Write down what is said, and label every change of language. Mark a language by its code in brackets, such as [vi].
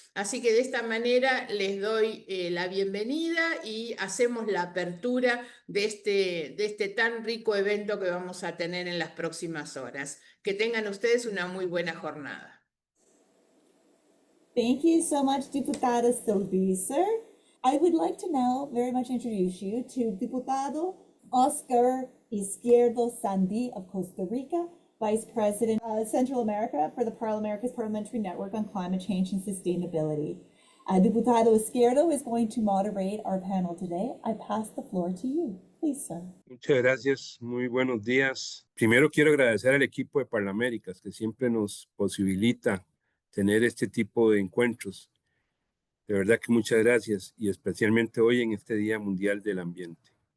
[es] Así que de esta manera les doy la bienvenida y hacemos la apertura de este tan rico evento que vamos a tener en las próximas horas. Que tengan ustedes una muy buena jornada. [en] Thank you so much, Diputada Sylvester. I would like to now very much introduce you to Diputado Oscar Izquierdo Sandy of Costa Rica, Vice President of Central America for the America's Parliamentary Network on Climate Change and Sustainability. Diputado Izquierdo is going to moderate our panel today. I pass the floor to you. Please, sir. [es] Muchas gracias, muy buenos días. Primero quiero agradecer al equipo de Parlaméricas que siempre nos posibilita tener este tipo de encuentros. De verdad que muchas gracias y especialmente hoy en este Día Mundial del Ambiente.